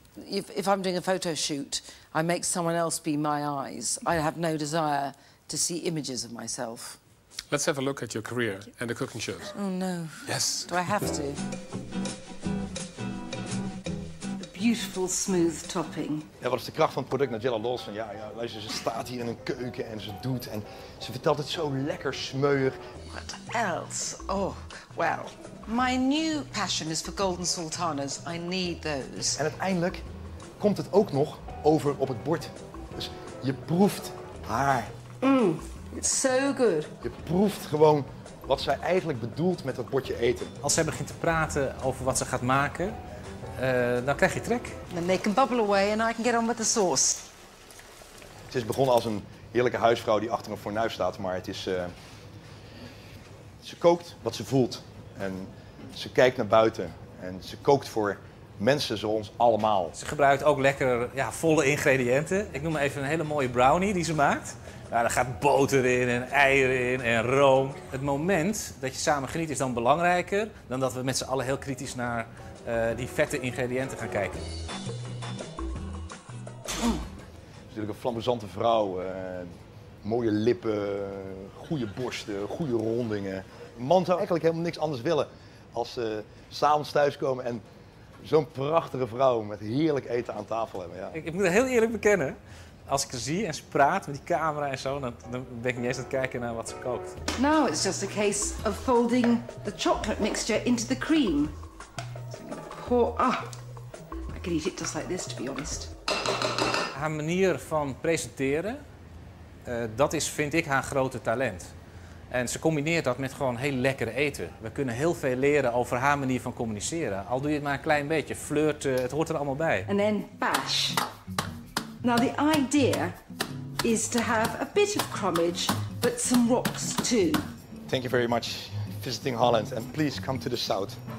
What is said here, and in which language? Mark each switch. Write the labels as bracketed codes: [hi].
[en] If I'm doing a photo shoot, I make someone else be my eyes. I have no desire to see images of myself. Let's have a look at your career and the cooking shows. Oh, no. Yes. Do I have to? A beautiful, smooth topping. [nl] Ja, wat is de kracht van het product? Nigella los van, ja, luister, ze staat hier in een keuken en ze doet en ze vertelt het zo lekker smeuig. [en] What else? Oh, well, my new passion is for golden sultanas. I need those. [nl] En uiteindelijk komt het ook nog over op het bord. Dus je proeft haar. [en] It's so good. [nl] Je proeft gewoon wat zij eigenlijk bedoelt met dat bordje eten. Als zij begint te praten over wat ze gaat maken, dan krijg je trek. [en] Then they can bubble away and I can get on with the sauce. [nl] Het is begonnen als een heerlijke huisvrouw die achter een fornuis staat, maar het is... Ze kookt wat ze voelt en ze kijkt naar buiten en ze kookt voor mensen zoals allemaal. Ze gebruikt ook lekker volle ingrediënten. Ik noem maar even een hele mooie brownie die ze maakt. Daar gaat boter in en eieren in en room. Het moment dat je samen geniet is dan belangrijker dan dat we met z'n allen heel kritisch naar die vette ingrediënten gaan kijken. Ze is natuurlijk een flamboyante vrouw. Mooie lippen, goede borsten, goede rondingen. Een man zou eigenlijk helemaal niks anders willen als ze 's avonds thuiskomen en zo'n prachtige vrouw met heerlijk eten aan tafel hebben. Ja. Ik moet het heel eerlijk bekennen. Als ik haar zie en ze praat met die camera en zo, dan ben ik niet eens aan het kijken naar wat ze kookt. [en] Now it's just a case of folding the chocolate mixture into the cream. So I'm gonna pour... I could eat it just like this, to be honest. [nl] Haar manier van presenteren, dat is, vind ik, haar grote talent. En ze combineert dat met gewoon heel lekker eten. We kunnen heel veel leren over haar manier van communiceren. Al doe je het maar een klein beetje, flirten, het hoort er allemaal bij. [en] And then bash. Now the idea is to have a bit of crumbage, but some rocks too. Thank you very much visiting Holland and please come to the south.